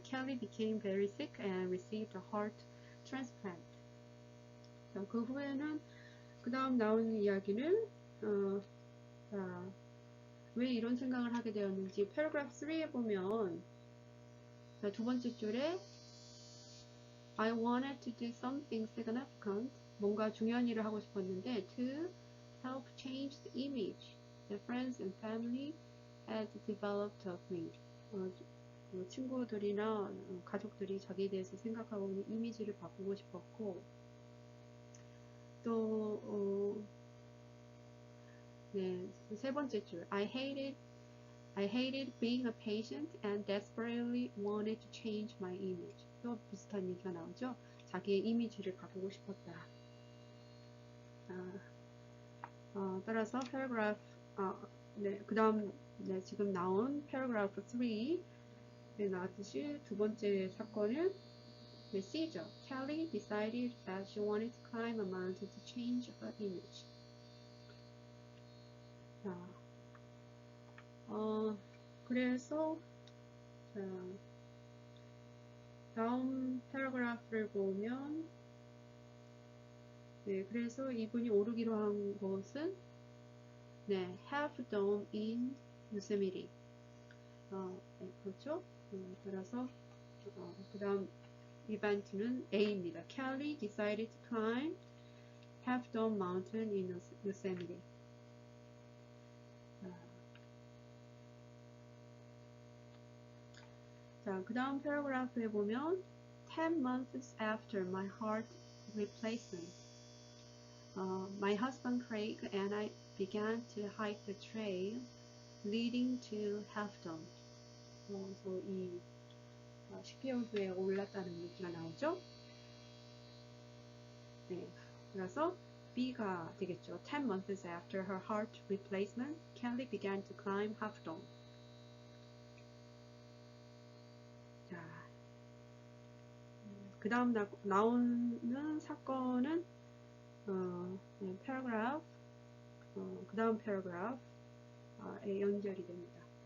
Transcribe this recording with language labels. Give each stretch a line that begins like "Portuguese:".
English: Kelly became very sick and received a heart transplant.
Korean: 자, 그 후에는 그 다음 나오는 이야기는 왜 이런 생각을 하게 되었는지 paragraph 3에 보면 자, 두 번째 줄에
English: I wanted to do something significant,
Korean: 뭔가 중요한 일을 하고 싶었는데
English: to help change the image the friends and family had developed of me.
Korean: 친구들이나 가족들이 자기에 대해서 생각하고 있는 이미지를 바꾸고 싶었고 또 네, 세 번째 줄
English: I hated being a patient and desperately wanted to change my image.
Korean: 또 비슷한 얘기가 나오죠. 자기의 이미지를 바꾸고 싶었다. 따라서 paragraph 네, 그 다음 네, 지금 나온 paragraph 3에 나왔듯이 두 번째 사건은 네, C죠.
English: Kelly decided that she wanted to climb a mountain to change her image.
Korean: 자, 그래서 자, 다음 패러그래프를 보면 네, 그래서 이분이 오르기로 한 곳은 네, Half Dome in Yosemite. 네, 그렇죠? 따라서 그 다음 이벤트는 A입니다.
English: Kelly decided to climb Half Dome Mountain in Yosemite.
Korean: 자, 그 다음 패러그래프에 보면
English: 10 months after my heart replacement, my husband Craig and I began to hike the trail leading to Half Dome.
Korean: 그래서 이 10개월 후에 올랐다는 얘기가 나오죠. 네, 그래서 B가 되겠죠.
English: 10 months after her heart replacement, Kelly began to climb Half Dome.
Korean: 자, 그 다음 나오는 사건은 패러그래프, 그 다음 패러그래프에 연결이 됩니다.